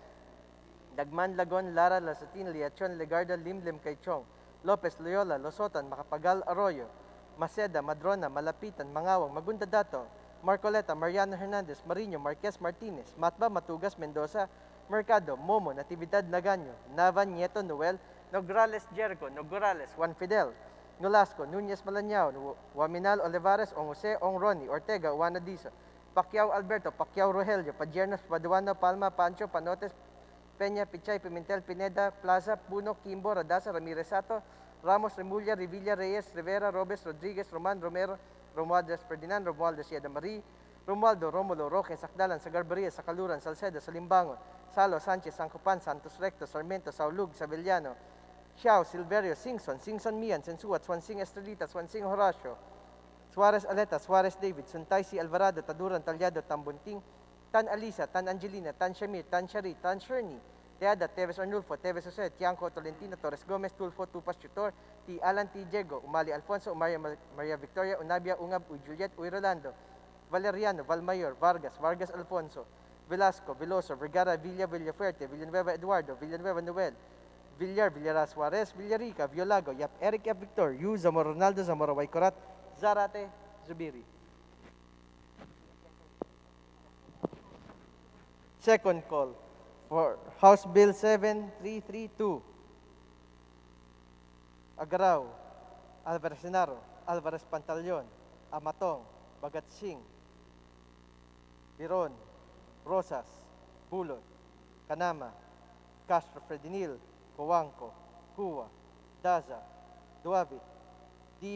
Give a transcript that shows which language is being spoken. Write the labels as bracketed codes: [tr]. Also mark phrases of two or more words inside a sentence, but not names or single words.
[en] Dagman, Lagon, Lara, Lasatin, Liachon, Legarda, Lim, Kaichong, Lopez, Loyola, Losotan, Macapagal, Arroyo, Maceda, Madrona, Malapitan, Mangawang, Magunda Dato, Marcoleta, Mariano Hernandez, Marino, Marquez Martinez, Matba, Matugas, Mendoza, Mercado, Momo, Natividad, Nagaño, Nava, Nieto, Noel, Nograles, Jericho, Nograles, Juan Fidel, Nolasco, Nunez Malañao, Waminal, Olivares, Ong Jose, Ong Ronnie, Ortega, Juana Disa, Pacquiao Alberto, Pacquiao Rogelio, Padiernos, Paduano, Palma, Pancho, Panotes, Peña, Pichay, Pimentel, Pineda, Plaza, Puno, Kimbo, Radaza, Ramirez Sato, Ramos, Remulla, Revilla, Reyes, Rivera, Robes, Rodriguez, Roman, Romero, Romualdez Ferdinand, Romualdez Yeda Marie, Romualdo, Romulo, Roque, Sakdalan, Sagarbaria, Sakaluran, Salceda, Salimbangon, Salo, Sanchez, Sancopan, Santos Recto, Sarmiento, Saulug, Sabellano, Xiao, Silverio, Singson, Singson Mian, Sensuat, Swansing Estrelita, Swansing Horacio, Suarez Aleta, Suarez David, Suntaisi Alvarado, Taduran Talyado, Tambunting, Tan Alisa, Tan Angelina, Tan Shamir, Tan Shari, Tan Sherny, Teada, Teves Arnulfo, Teves Jose, Tiangco, Tolentino, Torres Gomez, Tulfo, Tupas Tutor, T. Alan, T. Diego, Umali Alfonso, Maria Victoria, Unabia, Ungab, Uy Juliet, Uy Rolando, Valeriano, Valmayor, Vargas, Vargas Alfonso, Velasco, Veloso, Vergara, Villa, Villafuerte, Villanueva Eduardo, Villanueva Noel, Villar, Villara Suarez, Villarica, Violago, Yap Eric, Yap Victor, Yu, Zamora Ronaldo, Zamora Waycorat, Zarate, Zubiri. Second call for House Bill 7332. Agaraw, Alvarez Senaro, Alvarez Pantaleon, Amatong, Bagat Singh, Biron, Rosas, Bulot, Kanama, Castro Fredinil, Coanco, Cua, Daza, Duavit, D.